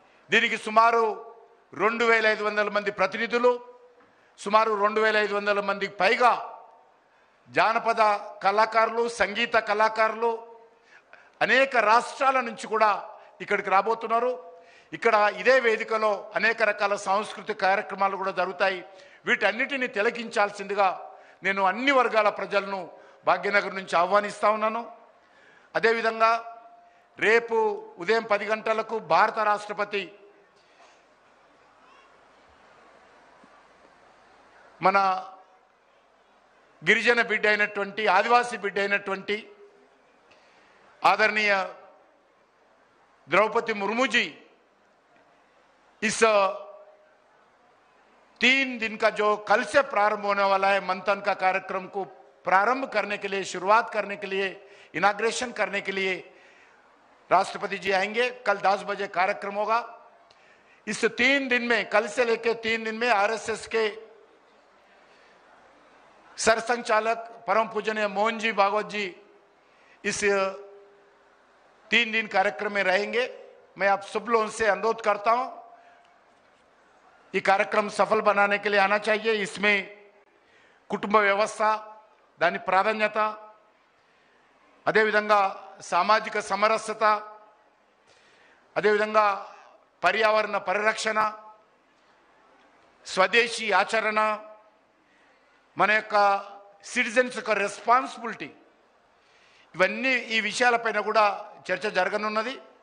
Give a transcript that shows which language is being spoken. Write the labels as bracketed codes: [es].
[te] దీనికి సుమారు 2500 మంది ప్రతినిధులు, సుమారు 2500 మందికి పైగా జానపద కళాకారులు, సంగీత కళాకారులు అనేక రాష్ట్రాల నుంచి కూడా ఇక్కడికి రాబోతున్నారు। ఇక్కడ ఇదే వేదికలో అనేక రకాల సాంస్కృతిక కార్యక్రమాలు కూడా జరుగుతాయి। వీటన్నిటిని తిలకించాల్సిందిగా నేను అన్ని వర్గాల ప్రజలను భాగ్యనగర్ నుంచి ఆహ్వానిస్తా ఉన్నాను। అదేవిధంగా రేపు ఉదయం 10 గంటలకు భారత రాష్ట్రపతి మన గిరిజన బిడ్డ అయినటువంటి, ఆదివాసీ బిడ్డ అయినటువంటి [hi] आदरणीय द्रौपदी मुर्मू जी इस 3 दिन का जो कल से प्रारंभ होने वाला है मंथन का कार्यक्रम को प्रारंभ करने के लिए, शुरुआत करने के लिए, इनाग्रेशन करने के लिए राष्ट्रपति जी आएंगे। कल 10 बजे कार्यक्रम होगा। इस 3 दिन में, कल से लेकर 3 दिन में आरएसएस के सरसंघचालक परम पूजनीय मोहन जी भागवत जी इस 3 दिन कार्यक्रम में रहेंगे। मैं आप सब लोगों से अनुरोध करता हूं, ये कार्यक्रम सफल बनाने के लिए आना चाहिए। इसमें कुटुंब व्यवस्था दानी प्राधान्यత, [te] అదేవిధంగా సామాజిక సమరసత, అదేవిధంగా పర్యావరణ పరిరక్షణ, స్వదేశీ ఆచరణ, మన యొక్క సిటిజన్స్ యొక్క రెస్పాన్సిబిలిటీ, ఇవన్నీ ఈ విషయాలపైన కూడా చర్చ జరగనున్నది।